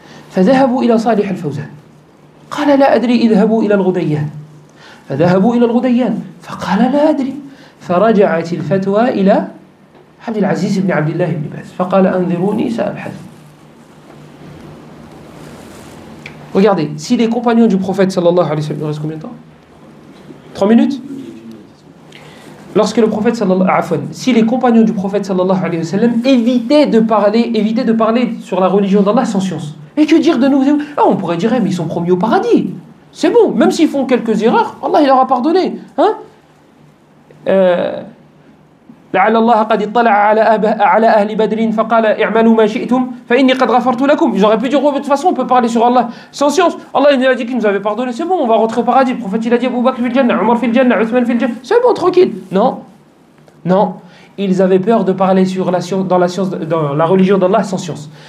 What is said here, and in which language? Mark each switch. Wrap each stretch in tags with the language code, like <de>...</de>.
<ar>فذهبوا إلى صالح الفوزان قال لا أدري اذهبوا إلى الغديان. فذهبوا إلى الغديان فقال لا أدري. فرجعت الفتوى إلى عبد العزيز بن عبد الله بن باز فقال أنظروني سأبحث.</ar> <fr>Regardez, si les compagnons du prophète sallallahu alayhi wa sallam, il reste combien de temps? 3 minutes? Lorsque le prophète si les compagnons du prophète sallallahu alayhi wa sallam évitaient de parler sur la religion d'Allah sans science. Et que dire de nous? On pourrait dire, mais ils sont promis au paradis. C'est bon, même s'ils font quelques erreurs, Allah il leur a pardonné. Hein?</fr> <ar>لعل الله قد اطلع على أهل بدر فقال اعملوا ما شئتم فإني قد غفرت لكم.</ar> <fr>J'aurais pu dire, de toute façon on peut parler sur Allah sans science. Allah il a dit qu'il nous avait pardonné, c'est bon, on va rentrer au paradis. Le prophète il a dit Abu Bakr fil Jannah, Omar fil Jannah, Uthman fil Jannah, c'est bon, tranquille. Non, ils avaient peur de parler sur la science, dans la religion d'Allah sans science.</fr>